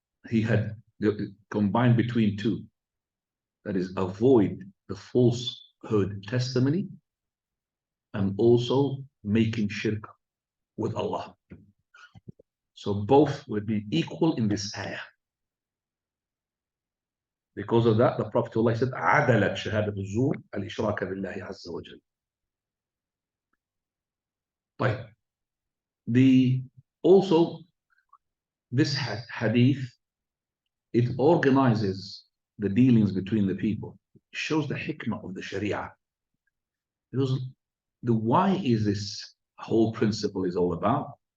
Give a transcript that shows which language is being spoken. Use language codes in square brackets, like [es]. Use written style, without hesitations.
[en] He had combined between two. That is, avoid the falsehood testimony and also making shirk with Allah. So both would be equal in this ayah. Because of that, the Prophet said, [ar] عَدَلَتْ شَهَادَةُ الزُّورِ الْإِشْرَاكَ بِاللَّهِ عَزَّ وَجَلَّ. [en] Right. Also, this hadith, it organizes the dealings between the people. It shows the hikmah of the Sharia. Because why is this whole principle is all about?